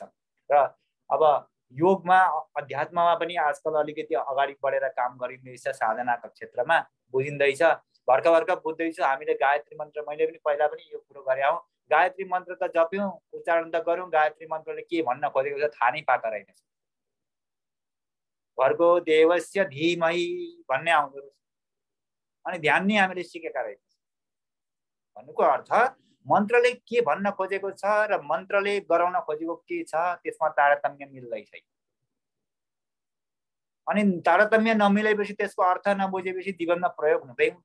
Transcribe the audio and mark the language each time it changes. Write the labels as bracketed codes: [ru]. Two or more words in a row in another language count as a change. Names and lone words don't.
[ne] र अब योगमा, अध्यात्ममा पनि आजकल अलिकति अगाडि बढेर काम गरिँदैछ, साधनाको क्षेत्रमा बुझिँदैछ। भर्खर बुझ्दैछु। हामीले गायत्री मन्त्र, मैले पनि पहिला पनि यो कुरो गरे हौ, गायत्री मन्त्र त जप्यौँ, उच्चारण त गऱ्यौँ, गायत्री मन्त्रले के भन्न खोजेको छ थाहा नै पाएको रहेनछ। [sa] भर्गो देवस्य धीमहि [ne] भन्ने आउँदो रहेछ। अनि ध्यान नै हामीले सिकेका रहेछौँ। भन्नुको अर्थ मन्त्रले के भन्न खोजेको छ र मन्त्रले गराउन खोजेको के छ त्यसमा तारतम्य मिल्दै छैन। अनि तारतम्य नमिलेपछि त्यसको अर्थ नबुझेपछि जीवनमा प्रयोग हुँदै हुँदैन।